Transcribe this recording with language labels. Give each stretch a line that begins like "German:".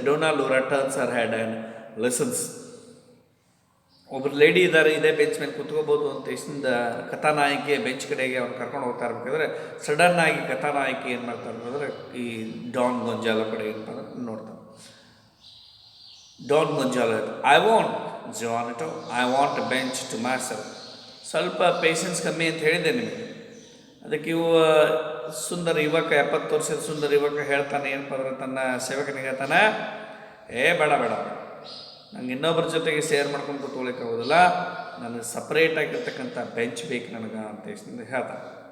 Kannada: Dona ಲೋರಾ
English: Turns her head and listens.
Kannada: ಒಬ್ಬರು lady ಇದ್ದಾರೆ, ಇದೇ ಬೆಂಚ್ ಮೇಲೆ ಕೂತ್ಕೋಬೋದು ಅಂತ ಇಸಿಂದ ಕಥಾನಾಯಕಿ ಬೆಂಚ್ ಕಡೆಗೆ ಅವ್ರು ಕರ್ಕೊಂಡು ಹೋಗ್ತಾ ಇರ್ಬೇಕಾದ್ರೆ ಸಡನ್ನಾಗಿ ಕಥಾನಾಯಕಿ ಏನು ಮಾಡ್ತಾರೆ ಅಂತಂದರೆ ಈ ಡಾನ್ ಗೊಂಜಾಲೋ ಕಡೆ ಏನಪ್ಪ ಅಂದ್ರೆ ನೋಡ್ತಾರೆ.
English: Don Gonzalo, I want Giovanito, I want a bench to myself.
Kannada: ಸ್ವಲ್ಪ ಪೇಷನ್ಸ್ ಕಮ್ಮಿ ಅಂತ ಹೇಳಿದ್ದೆ ನಿಮಗೆ. ಅದಕ್ಕೆ ಸುಂದರ ಯುವಕ, 70 ವರ್ಷದ ಸುಂದರ ಯುವಕ ಹೇಳ್ತಾನೆ ಏನಪ್ಪ ಅಂದ್ರೆ ತನ್ನ ಸೇವಕನಿಗೆ ಹೇಳ್ತಾನೆ, ಬೇಡ ನಂಗೆ ಇನ್ನೊಬ್ಬರ ಜೊತೆಗೆ ಶೇರ್ ಮಾಡ್ಕೊಂಡು ಕೂತ್ಕೊಳ್ಳಿಕ್ಕೆ ಆಗೋದಿಲ್ಲ, ನನಗೆ ಸಪ್ರೇಟಾಗಿರ್ತಕ್ಕಂಥ ಬೆಂಚ್ ಬೇಕು ನನಗೆ ಅಂತ ಹೇಳ್ತಾರೆ.